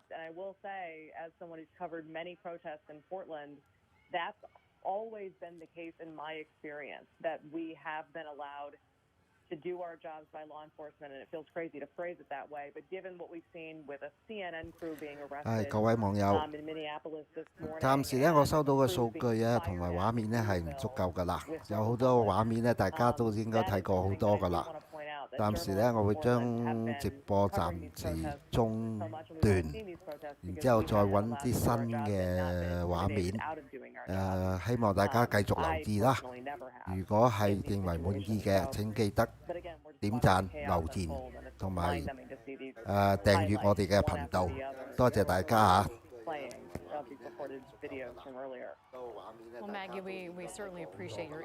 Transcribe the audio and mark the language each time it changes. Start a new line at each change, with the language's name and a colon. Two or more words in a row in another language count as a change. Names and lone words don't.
English: And I will say, as someone who's covered many protests in Portland, that's always been the case in my experience, that we have been allowed to do our jobs by law enforcement, and it feels crazy to phrase it that way, but given what we've seen with a CNN crew being arrested
Cantonese: 各位網友，
English: in Minneapolis this morning,
Cantonese: 暫時咧我收到嘅數據啊同埋畫面咧係唔足夠㗎啦，有好多畫面咧大家都應該睇過好多㗎啦。暫時咧我會將直播暫時中斷，然之後再揾啲新嘅畫面。希望大家繼續留意啦。如果係認為滿意嘅，請記得點讚、留言同埋訂閱我哋嘅頻道。多謝大家嚇。
English: Well, Maggie, we certainly appreciate your insight.